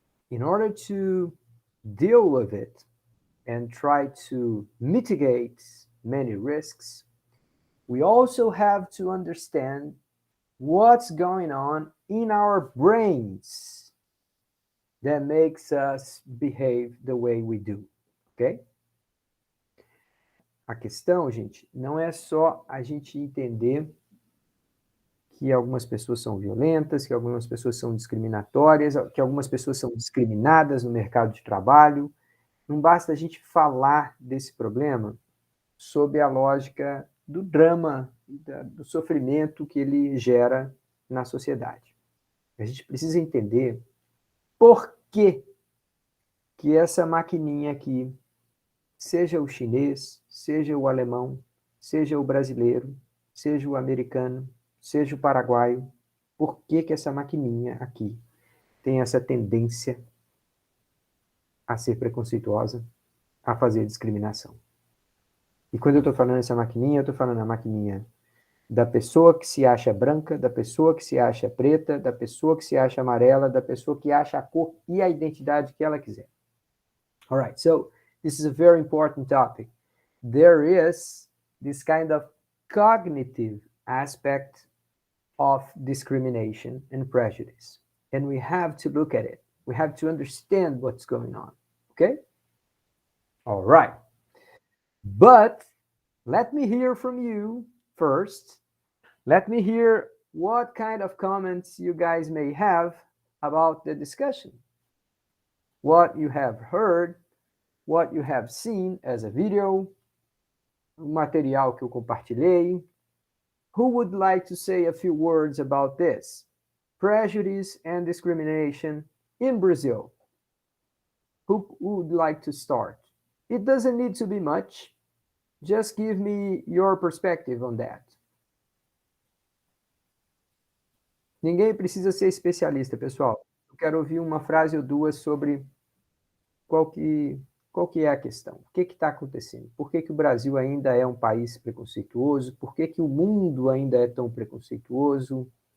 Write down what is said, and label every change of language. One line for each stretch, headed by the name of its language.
English: In order to deal with it and try to mitigate many risks, we also have to understand what's going on in our brains that makes us behave the way we do, ok?
Portuguese: A questão, gente, não é só a gente entender que algumas pessoas são violentas, que algumas pessoas são discriminatórias, que algumas pessoas são discriminadas no mercado de trabalho. Não basta a gente falar desse problema sob a lógica do drama, do sofrimento que ele gera na sociedade. A gente precisa entender por que essa maquininha aqui, seja o chinês, seja o alemão, seja o brasileiro, seja o americano, seja o paraguaio, por que essa maquininha aqui tem essa tendência a ser preconceituosa, a fazer discriminação. E quando eu estou falando essa maquininha, eu estou falando a maquininha da pessoa que se acha branca, da pessoa que se acha preta, da pessoa que se acha amarela, da pessoa que acha a cor e a identidade que ela quiser.
English: All right, so this is a very important topic. There is this kind of cognitive aspect of discrimination and prejudice, and we have to look at it. We have to understand what's going on, okay? All right. But let me hear from you first. Let me hear what kind of comments you guys may have about the discussion. What you have heard, what you have seen as a video,
Portuguese: o material que eu compartilhei.
English: Who would like to say a few words about this? Prejudice and discrimination in Brazil. Who would like to start? It doesn't need to be much. Just give me your perspective on that.
Portuguese: Ninguém precisa ser especialista, pessoal. Eu quero ouvir uma frase ou duas sobre qual que é a questão. O que está acontecendo? Por que o Brasil ainda é um país preconceituoso? Por que o mundo ainda é tão preconceituoso?